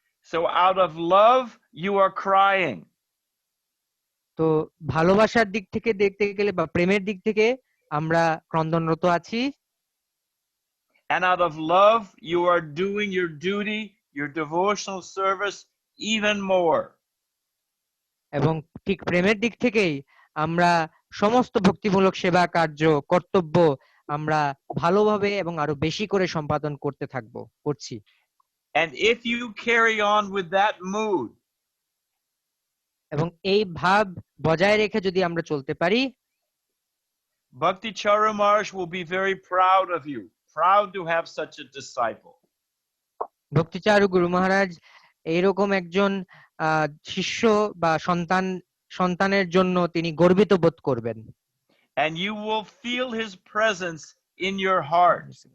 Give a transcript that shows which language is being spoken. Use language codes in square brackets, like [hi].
[en] So out of love, you are crying. [bn] তো ভালোবাসার দিক থেকে দেখতে গেলে বা প্রেমের দিক থেকে আমরা ক্রন্দনরত আছি। [en] And out of love, you are doing your duty, your devotional service even more. [bn] এবং ঠিক প্রেমের দিক থেকেই আমরা সমস্ত ভক্তিমূলক সেবা কার্য কর্তব্য আমরা ভালোভাবে এবং আরো বেশি করে সম্পাদন করছি। [en] And if you carry on with that mood, [bn] এবং এই ভাব বজায় রেখে যদি আমরা চলতে পারি, [en] Bhakti Charumaharaj will be very proud of you, proud to have such a disciple. [bn] ভক্তিচারু গুরু মহারাজ এইরকম একজন শিষ্য বা সন্তানের জন্য তিনি গর্বিত বোধ করবেন। [en] And you will feel his presence in your heart.